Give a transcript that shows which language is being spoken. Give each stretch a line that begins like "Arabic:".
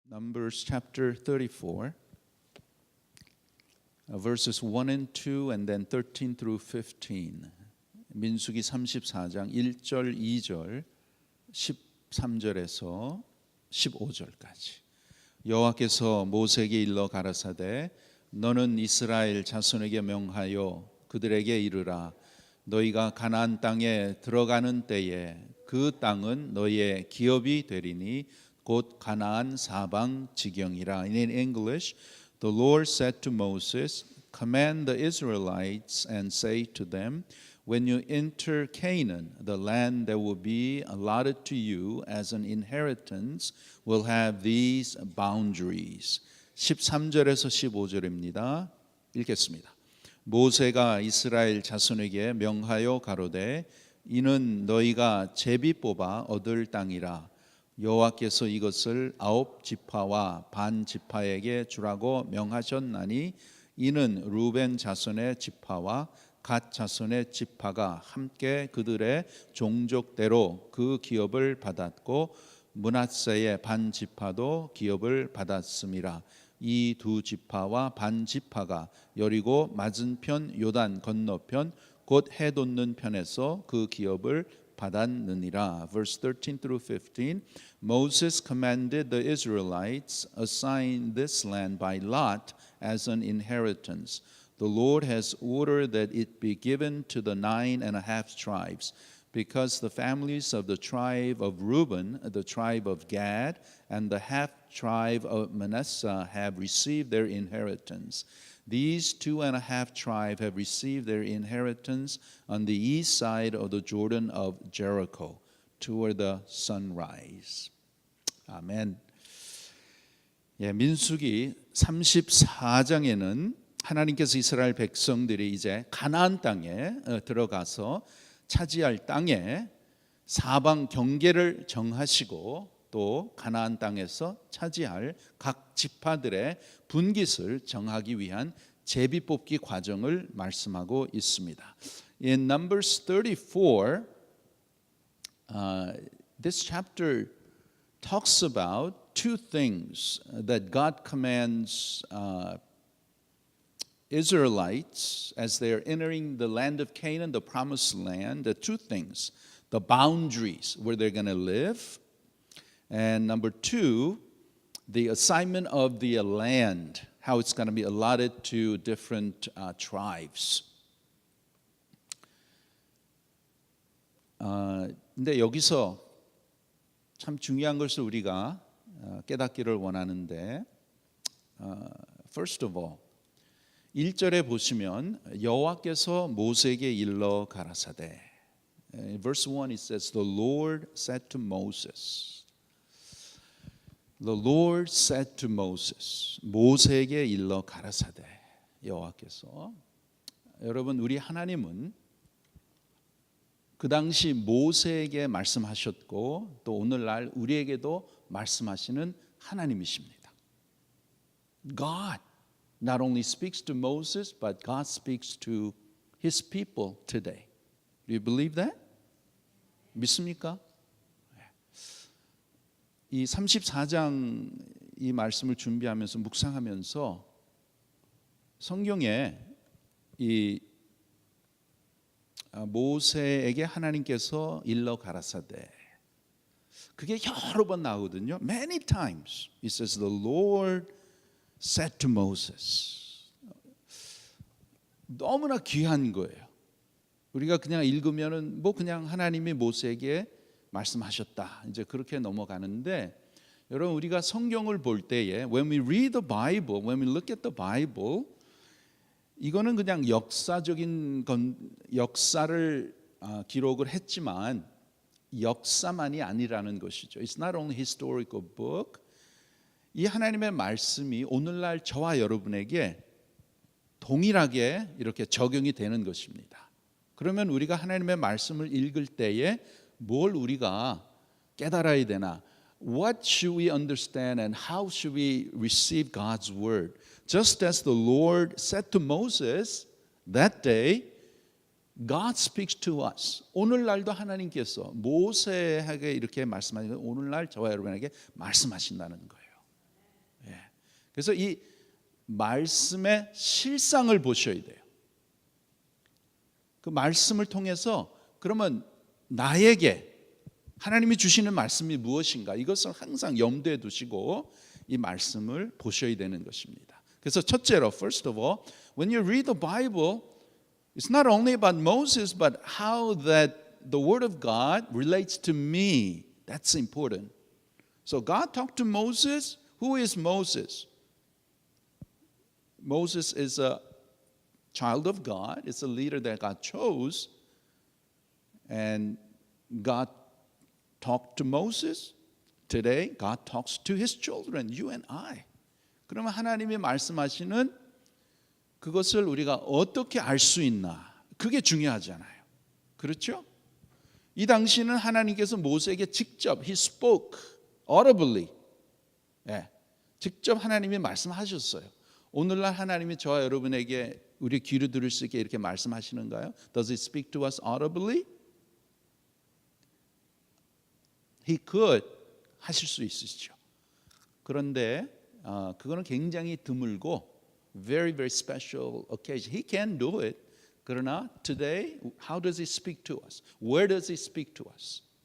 English: Numbers chapter 34, verses 1 and 2 and then 13 through 15.
Korean: 민수기 34장 1절, 2절, 13절에서 15절까지. 여호와께서 모세에게 일러 가라사대 너는 이스라엘 자손에게 명하여 그들에게 이르라 너희가 가나안 땅에 들어가는 때에 그 땅은 너희의 기업이 되리니 곧 가나안 사방 지경이라.
English: In English, the Lord said to Moses, command the Israelites and say to them, when you enter Canaan, the land that will be allotted to you as an inheritance will have these boundaries.
Korean: 13절에서 15절입니다. 읽겠습니다. 모세가 이스라엘 자손에게 명하여 가로되 이는 너희가 제비 뽑아 얻을 땅이라. 여호와께서 이것을 9지파와 반 지파에게 주라고 명하셨나니 이는 루벤 자손의 지파와 갓 자손의 지파가 함께 그들의 종족대로 그 기업을 받았고 므낫세의 반 지파도 기업을 받았음이라. 이 두 지파와 반 지파가 여리고 맞은편 요단 건너편 곧 해 돋는 편에서 그 기업을 받았느니라.
English: Verse 13 through 15. Moses commanded the Israelites assign this land by lot as an inheritance. The Lord has ordered that it be given to the 9.5 tribes, because the families of the tribe of Reuben, the tribe of Gad, and the half tribe of Manasseh have received their inheritance. These 2.5 tribes have received their inheritance on the east side of the Jordan of Jericho, toward the sunrise.
Korean: 아멘. 예, 민수기 34장에는 하나님께서 이스라엘 백성들이 이제 가나안 땅에 들어가서 차지할 땅에 사방 경계를 정하시고 또 가나안 땅에서 차지할 각 지파들의 분깃을 정하기 위한 제비 뽑기 과정을 말씀하고 있습니다.
English: In Numbers 34, this chapter talks about two things that God commands Israelites as they are entering the land of Canaan, the promised land. The two things: the boundaries where they're going to live, and number two, the assignment of the land, how it's going to be allotted to different tribes.
Korean: 근데 여기서 참 중요한 것을 우리가 깨닫기를 원하는데,
English: first of all,
Korean: 1절에 보시면 여호와께서 모세에게 일러 가라사대.
English: Verse 1 it says the Lord said to Moses. The Lord said to Moses.
Korean: 모세에게 일러 가라사대. 여호와께서. 여러분, 우리 하나님은 그 당시 모세에게 말씀하셨고 또 오늘날 우리에게도 말씀하시는 하나님이십니다.
English: God not only speaks to Moses, but God speaks to His people today. Do you believe that?
Korean: 믿습니까? 이 34장 이 말씀을 준비하면서 묵상하면서 성경에 이 모세에게 하나님께서 일러 가라사대 그게 여러 번 나오거든요.
English: Many times it says the Lord said to Moses.
Korean: 너무나 귀한 거예요. 우리가 그냥 읽으면은 뭐 그냥 하나님이 모세에게 말씀하셨다 이제 그렇게 넘어가는데, 여러분 우리가 성경을 볼 때에
English: when we read the Bible,
Korean: when we look at the Bible, 이거는 그냥 역사적인 역사를 기록을 했지만 역사만이 아니라는 것이죠.
English: It's not only historical book.
Korean: 이 하나님의 말씀이 오늘날 저와 여러분에게 동일하게 이렇게 적용이 되는 것입니다. 그러면 우리가 하나님의 말씀을 읽을 때에 뭘 우리가 깨달아야 되나?
English: What should we understand and how should we receive God's word? Just as the Lord said to Moses that day, God speaks to us.
Korean: 오늘날도 하나님께서 모세에게 이렇게 말씀하시면 오늘날 저와 여러분에게 말씀하신다는 거예요. 그래서 이 말씀의 실상을 보셔야 돼요. 그 말씀을 통해서 그러면 나에게 하나님이 주시는 말씀이 무엇인가, 이것을 항상 염두에 두시고 이 말씀을 보셔야 되는 것입니다. 그래서 첫째로,
English: first of all, when you read the Bible, it's not only about Moses, but how that the Word of God relates to me. That's important. So God talked to Moses. Who is Moses? Moses is a child of God. It's a leader that God chose. And God talked to Moses. Today, God talks to His children, you and I.
Korean: 그러면 하나님이 말씀하시는 그것을 우리가 어떻게 알 수 있나? 그게 중요하잖아요. 그렇죠? 이 당시는 하나님께서 모세에게 직접
English: He spoke audibly.
Korean: 예, 직접 하나님이 말씀하셨어요. 오늘날 하나님이 저와 여러분에게 우리 귀로 들을 수 있게 이렇게 말씀하시는가요?
English: Does He speak to us audibly? He could
Korean: 하실 수 있으시죠. 그런데 그거는 굉장히 드물고
English: very very special occasion. He can do it.
Korean: 그러나
English: today, how does He speak to us? Where does He speak to us?